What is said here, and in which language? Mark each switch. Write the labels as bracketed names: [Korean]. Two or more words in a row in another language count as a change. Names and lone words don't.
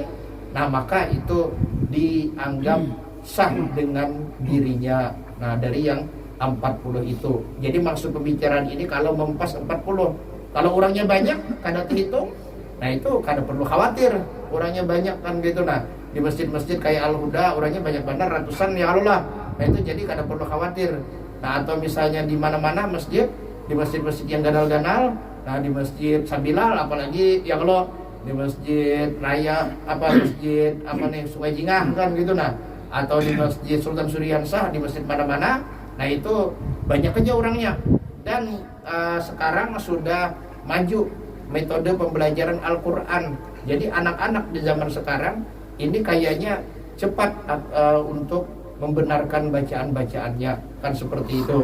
[Indonesian] Nah, maka itu dianggap sah dengan dirinya. Nah, dari yang 40 itu. Jadi maksud pembicaraan ini kalau mempas 40. Kalau orangnya banyak, kada terhitung, nah itu kada perlu khawatir. Orangnya banyak kan gitu. Nah, di masjid-masjid kayak Al-Huda, orangnya banyak benar ratusan [Arabic] يا الله. [Indonesian] Nah itu jadi kada perlu khawatir. Nah atau misalnya di mana-mana masjid, di masjid-masjid yang ganal-ganal, nah di masjid Sabilal apalagi ya kalau di masjid Raya masjid Sungai Jingah kan gitu nah, atau di masjid Sultan Suriansah, di masjid mana-mana, nah itu banyak aja orangnya. Dan sekarang sudah maju metode pembelajaran Al-Quran. Jadi anak-anak di zaman sekarang ini kayaknya cepat untuk membenarkan bacaan-bacaannya kan seperti itu.